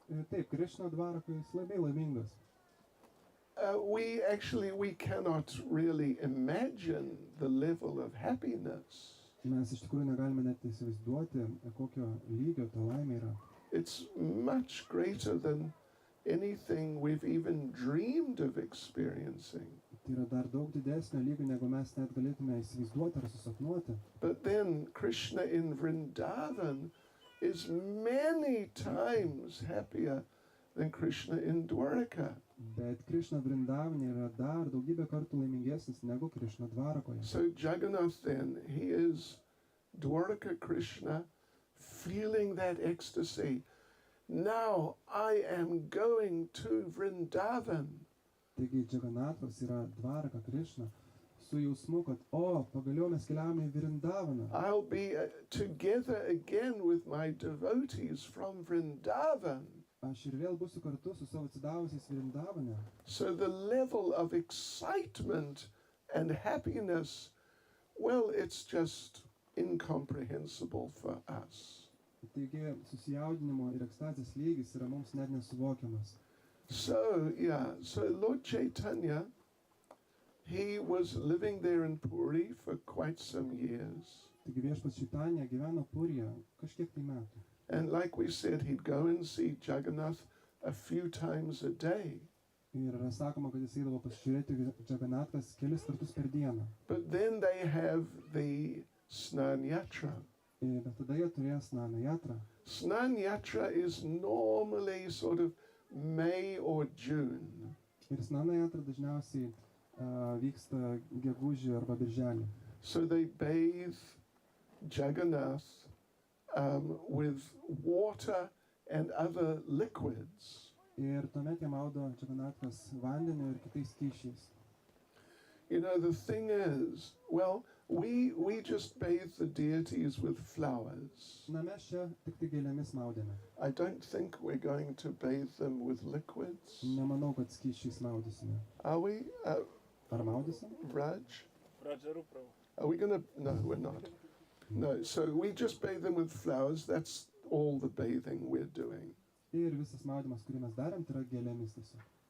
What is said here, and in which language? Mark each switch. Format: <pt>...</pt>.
<lt>Taip, Krishna Dvarakoje jis labai laimingas.</lt> <en>We cannot really imagine the level of happiness.</en> <lt>Mes iš tikrųjų negalime net įsivaizduoti, kokio lygio ta laimė yra.</lt> <en>It's much greater than anything we've even dreamed of experiencing.</en> <lt>Tai yra dar daug didesnio lygio, negu mes net galėtume įsivaizduoti ar susapnuoti.</lt> <en>But then Krishna in Vrindavan is many times happier than Krishna in Dwaraka.</en> <lt>Bet Krishna Vrindavane yra dar daugybę kartų laimingesnis negu Krishna Dvarakoje.</lt> <en>So Jagannath then, he is Dwaraka Krishna, feeling that ecstasy. Now I am going to Vrindavan.</en> <lt>Taigi Jagannathas yra Dvaraka Krishna su jausmu, kad pagaliau mes keliaujame į Vrindavaną.</lt> <en>I'll be together again with my devotees from Vrindavan.</en> <lt>Aš ir vėl būsiu kartu su savo atsidavusiais Vrindavane.</lt> <en>So the level of excitement and happiness, well, it's just incomprehensible for us.</en> <lt>Taigi susijaudinimo ir ekstazės lygis yra mums net nesuvokiamas.</lt> <en>So Lord Chaitanya, he was living there in Puri for quite some years.</en> <lt>Taigi viešpats Chaitanya gyveno Purija kažkiek tai metų.</lt> <en>And like we said, he'd go and see Jagannath a few times a day.</en> <lt>Ir yra sakoma, kad jis eidavo pasižiūrėti Jagannatkas kelis kartus per dieną.</lt> <en>But then they have the Snana Yatra.</en> <lt>Bet tada jie turėjo Snana Yatra.</lt> <en>Snana Yatra is normally sort of May or June.</en> <lt>Ir Snana Yatra dažniausiai vyksta gegužį arba birželį.</lt> <en>So they bathe Jagannath with water and other liquids.</en> <lt>Ir tuomet jie maudo Jagannatkas vandeniu ir kitais skysčiais.</lt> <en>You know, the thing is, well, we just bathe the deities with flowers.</en> <lt>Na mes čia tik tai gėlėmis maudėme.</lt> <en>I don't think we're going to bathe them with liquids.</en> <lt>Nemanau, kad skysčiais maudysime.</lt> <en>Are we?</en> <lt>Ar maudysim?</lt> <en>Raj? Are we going to? No, we're not. No, so we just bathe them with flowers. That's all the bathing we're doing.</en> <lt>Ir visas maudymas, kurį mes darėm, tai yra gėlėmis tiesiog.</lt>